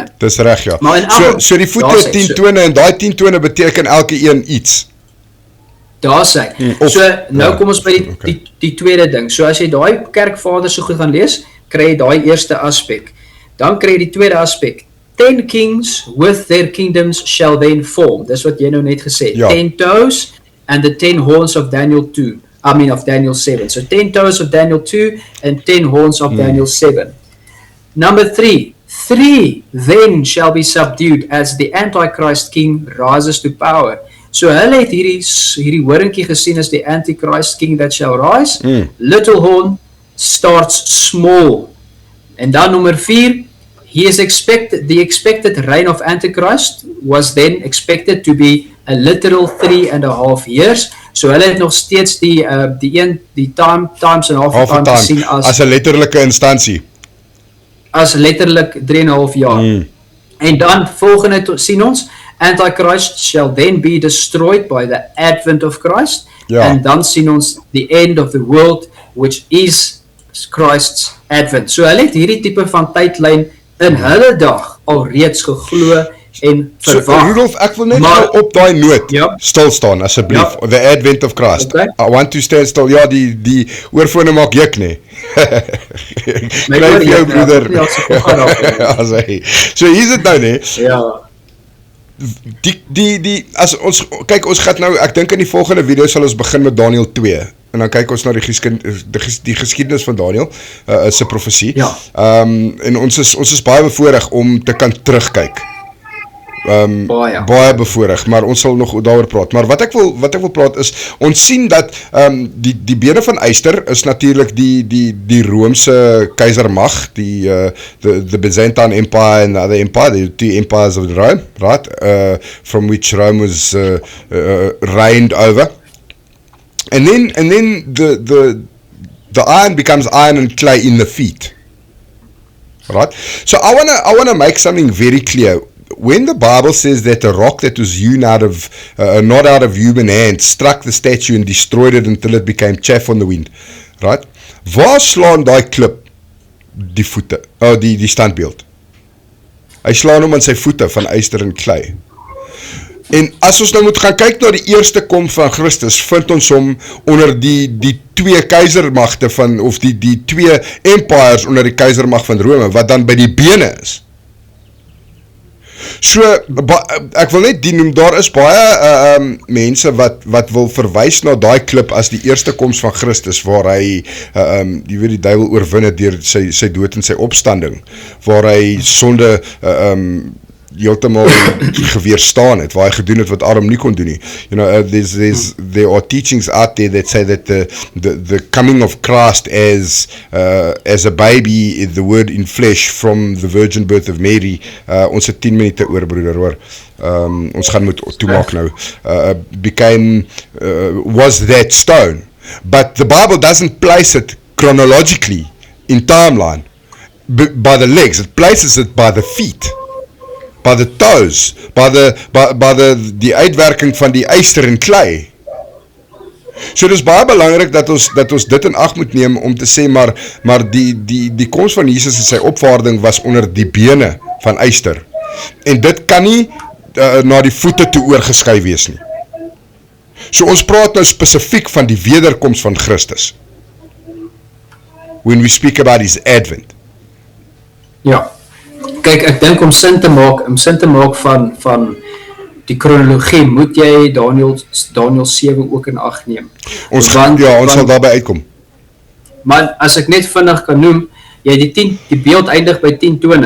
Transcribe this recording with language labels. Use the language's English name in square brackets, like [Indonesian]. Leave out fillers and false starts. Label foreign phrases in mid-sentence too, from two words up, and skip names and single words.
[Afrikaans] Dis reg, ja. So die voete het 10 tone en daai 10 tone beteken elke een iets. Daar sê. So nou kom ons by die tweede ding. So as jy daai kerkvader so goed gaan lees, kry jy daai eerste aspek. Dan kry jy die tweede aspek. [English] 10 kings with their kingdoms shall then form. [Afrikaans] Dis wat jy nou net gesê het. [English] 10 toes and the 10 horns of Daniel 2. [Afrikaans] Of Daniel 7. [English] So 10 toes of Daniel 2 and 10 horns of Daniel 7. Number 3. 3 then shall be subdued as the Antichrist king rises to power. [Afrikaans] So hulle het hierdie horinkie gesien as die [English] Antichrist king that shall rise. Little horn starts small. [Afrikaans] En dan nummer 4. [English] The expected reign of Antichrist was then expected to be a literal 3.5 years. [Afrikaans] So hulle het nog steeds die [English] times and half time [Afrikaans] gesien as 'n letterlike instansie. As letterlik 3.5 jaar. En dan volgende sien ons, [English] Antichrist shall then be destroyed by the advent of Christ. [Afrikaans] En dan sien ons [English] the end of the world, which is Christ's advent. [Afrikaans] So hulle het hierdie tipe van tydlyn in hulle dag al reeds geglo en verwag. So Rudolf, ek wil net op daai noot stil staan asseblief. [English] The advent of Christ. I want to stand still. [Afrikaans] Ja, die oorfone maak juk nie. Kry jou broeder. So hier's dit nou nie. Ja. As ons kyk, ons gaan nou, ek dink in die volgende video sal ons begin met Daniel 2 en dan kyk ons na die geskiedenis van Daniel se profesie. En ons is baie bevoorreg om te kan terugkyk. Baie bevoorreg, maar ons sal nog daaroor praat. Maar wat ek wil praat is, ons sien dat die bene van yster is natuurlik die Romeinse keizermag, [English] the Byzantine Empire and the other empire, the two empires of Rome, right? From which Rome was reigned over. And then the iron becomes iron and clay in the feet. Right? So I wanna make something very clear. When the Bible says that a rock that was hewn out of, not out of human hands, struck the statue and destroyed it until it became chaff on the wind, right? [Afrikaans] Waar slaan daai klip die voete, die standbeeld? Hy slaan hom aan sy voete van yster en klei. En as ons nou moet gaan kyk na die eerste kom van Christus, vind ons hom onder die twee keizermagte van, of die twee empires onder die keizermag van Rome, wat dan by die bene is. So, ek wil net noem, daar is baie mense wat wil verwys na daai klip as die eerste koms van Christus, waar hy, jy weet, die duiwel oorwin het deur sy dood en sy opstanding, waar hy sonde heeltemal geweerstaan het, waar hy gedoen het wat Adam nie kon doen nie. [English] You know, there are teachings out there that say that the coming of Christ as a baby, the word in flesh from the virgin birth of Mary, [Afrikaans] ons het 10 minute oor, broeder, hoor. Ons gaan moet toemaak nou. [English] Was that stone. But the Bible doesn't place it chronologically in timeline by the legs. It places it by the feet. By the toes, [Afrikaans] by die uitwerking van die yster en klei. So dis baie belangrik dat ons dit in ag moet neem om te sê maar die koms van Jesus en sy opvaarding was onder die bene van yster. En dit kan nie na die voete toe oorgeskuif wees nie. So ons praat nou spesifiek van die wederkoms van Christus. [English] When we speak about his advent. [Afrikaans] Ja. Kyk, ek dink om sin te maak van die kronologie, moet jy Daniel 7 ook in ag neem. Ons sal daarby uitkom. Maar as ek net vinnig kan noem, die beeld eindig by 10 tone.